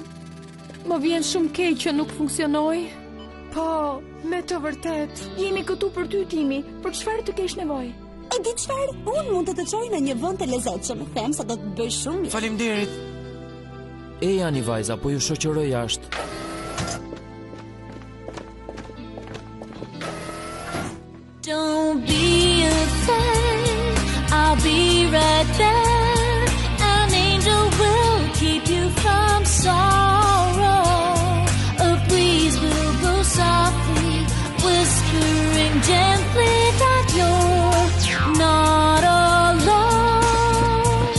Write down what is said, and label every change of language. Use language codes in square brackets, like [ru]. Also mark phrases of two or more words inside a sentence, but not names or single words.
[sq] Më vjen shumë keq që nuk funksionoi. Po, me të vërtet. Jemi këtu për ty, Timi. Për çfarë të kesh nevojë? E di çfarë? Unë mund të të çoj në një vend të lezetshëm. Them se do të bëj shumë mirë. Faleminderit. E janë i vajza, po ju shoqëroj jashtë. [en] Don't be afraid, I'll be right there. An angel will keep you from sorrow. A breeze will blow softly, whispering gently that you're not alone.